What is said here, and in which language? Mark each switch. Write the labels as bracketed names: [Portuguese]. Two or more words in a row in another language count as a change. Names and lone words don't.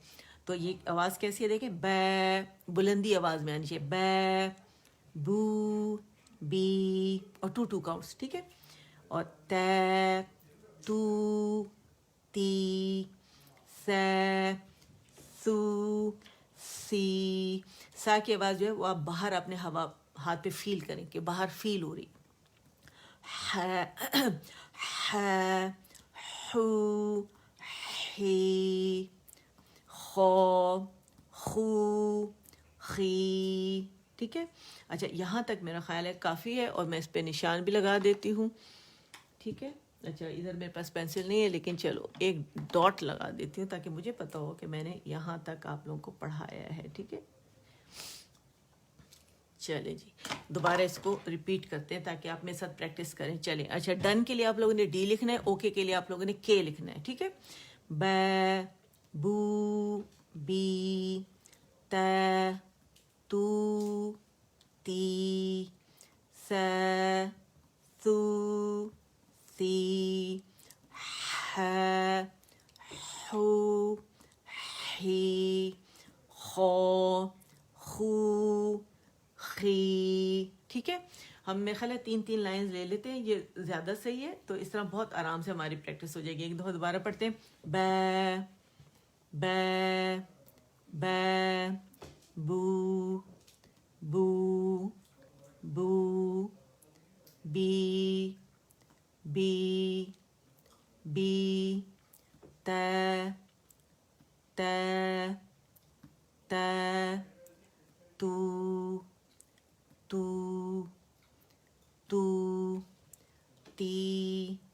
[Urdu] تو یہ آواز کیسی ہے دیکھیں, با, بلندی آواز میں آنی چاہیے, [Arabic] با بو بی, [Urdu] اور 2 کاؤنٹس. ٹھیک ہے, اور [Arabic] تا تو تی سا سو سی. [Urdu] سا کی آواز جو ہے وہ آپ باہر اپنے ہوا ہاتھ پہ فیل کریں کہ باہر فیل ہو رہی. [Arabic] ح ح حو حی خو خو خی. [Urdu] ٹھیک ہے, اچھا یہاں تک میرا خیال ہے کافی ہے, اور میں اس پہ نشان بھی لگا دیتی ہوں. ٹھیک ہے, اچھا ادھر میرے پاس پینسل نہیں ہے, لیکن چلو ایک ڈاٹ لگا دیتی ہوں تاکہ مجھے پتہ ہو کہ میں نے یہاں تک آپ لوگوں کو پڑھایا ہے. ٹھیک ہے, چلے جی دوبارہ اس کو ریپیٹ کرتے ہیں تاکہ آپ میرے ساتھ پریکٹس کریں. چلیں, اچھا ڈن کے لیے آپ لوگوں نے ڈی لکھنا ہے, اوکے کے لیے آپ لوگوں نے کے لکھنا ہے. ٹھیک ہے, [Arabic] با بو بی تا تو تی سا سو سی ح حو حی خو خو خی. [Urdu] ٹھیک ہے, ہم میرے خیال ہے 3 لائنز لے لیتے ہیں, یہ زیادہ صحیح ہے. تو اس طرح بہت آرام سے ہماری پریکٹس ہو جائے گی. ایک دفعہ دوبارہ پڑھتے ہیں, [Arabic] با با با بو بو بو بی بی بی تا تا تا تو تو تو تی